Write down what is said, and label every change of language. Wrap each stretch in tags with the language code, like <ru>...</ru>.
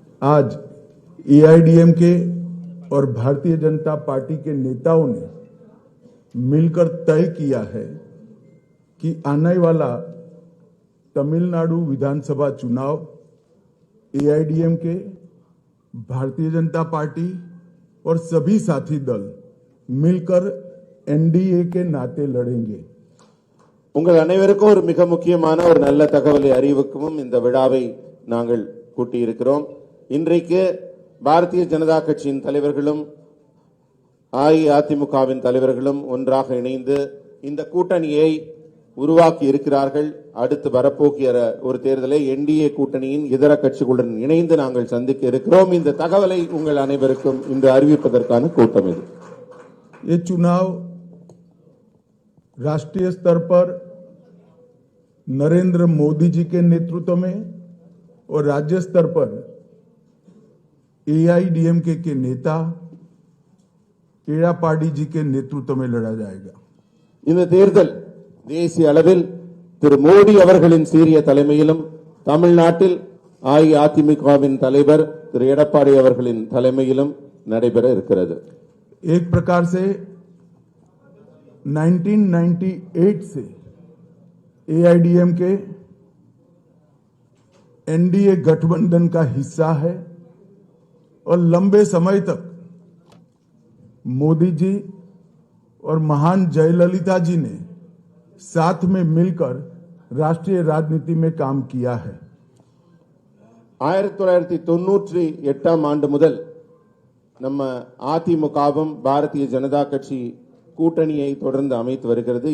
<hi>आज एआईडीएमके और भारतीय जनता पार्टी के नेताओं ने मिलकर तय किया है कि आने वाला तमिलनाडु विधानसभा चुनाव एआईडीएमके, भारतीय जनता पार्टी और सभी साथी दल मिलकर एनडीए के नाते लड़ेंगे।</hi> <ta>உங்கள் அனைவருக்கும் ஒரு மிக முக்கியமான ஒரு நல்ல தகவலை அறிவிக்கவும் இந்த விழாவை நாங்கள் கூட்டியிருக்கிறோம். இன்றைக்கு பாரதிய ஜனதா கட்சியின் தலைவர்களும் அஇஅதிமுகவின் தலைவர்களும் ஒன்றாக இணைந்து இந்த கூட்டணியை உருவாக்கி இருக்கிறார்கள். அடுத்து வரப்போகிற ஒரு தேர்தலை என்டிஏ கூட்டணியின் இதர கட்சிகளுடன் இணைந்து நாங்கள் சந்திக்க இருக்கிறோம். இந்த தகவலை உங்கள் அனைவருக்கும் இன்று அறிவிப்பதற்கான கூட்டம் இது.</ta> <hi>ये चुनाव राष्ट्रीय स्तर पर नरेंद्र मोदी जी के नेतृत्व में और राज्य स्तर पर एआईडीएमके के नेता एड़ापाडी जी के नेतृत्व में लड़ा जाएगा.</hi> <ta>இந்த தேர்தல் தேசிய அளவில் திரு மோடி அவர்களின் சீரிய தலைமையிலும் தமிழ்நாட்டில் அஇஅதிமுகவின் தலைவர் திரு எடப்பாடி அவர்களின் தலைமையிலும் நடைபெற இருக்கிறது.</ta> <hi>एक प्रकार से 1998 से एआईडीएमके एनडीए गठबंधन का हिस्सा है और लंबे समय तक मोदी जी और महान जयललिता जी ने साथ में मिलकर राष्ट्रीय राजनीति में काम किया है.</hi> <ta>1998 ஆண்டு முதல் நம்ம அதிமுகவும் பாரதிய ஜனதா கட்சி கூட்டணியை தொடர்ந்து அமைத்து வருகிறது.</ta>